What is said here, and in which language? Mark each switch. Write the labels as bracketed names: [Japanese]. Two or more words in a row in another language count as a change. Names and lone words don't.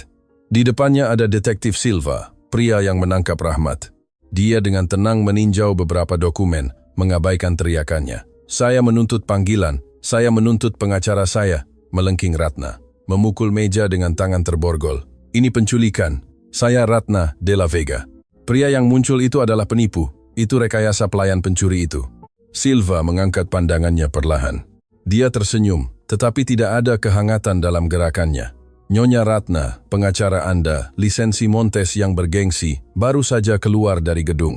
[Indonesian] Di depannya ada detektif Silva, pria yang menangkap Rahmat. Dia dengan tenang meninjau beberapa dokumen, mengabaikan teriakannya. Saya menuntut panggilan, saya menuntut pengacara saya, melengking Ratna. Memukul meja dengan tangan terborgol. Ini penculikan, saya Ratna de la Vega. Pria yang muncul itu adalah penipu, itu rekayasa pelayan pencuri itu. Silva mengangkat pandangannya perlahan. Dia tersenyum, tetapi tidak ada kehangatan dalam gerakannya. Nyonya Ratna, pengacara Anda, lisensi Montes yang bergengsi, baru saja keluar dari gedung.